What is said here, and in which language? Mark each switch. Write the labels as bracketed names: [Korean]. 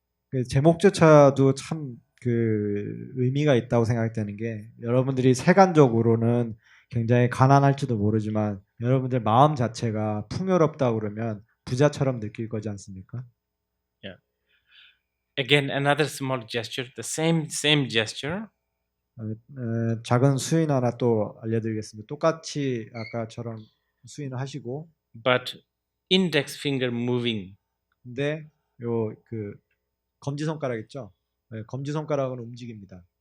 [Korean] 그 제목조차도 참 그 의미가 있다고 생각되는 게, 여러분들이 세간적으로는 굉장히 가난할지도 모르지만 여러분들 마음 자체가 풍요롭다고 그러면 부자처럼 느낄 거지 않습니까? [English] Yeah. Again, another small gesture, the same gesture. [Korean] 작은 수인 하나 또 알려드리겠습니다. 똑같이 아까처럼 수인을 하시고, [English] but index finger moving. [Korean] 근데 요 그 검지 손가락 있죠? 네, 검지 손가락은 움직입니다.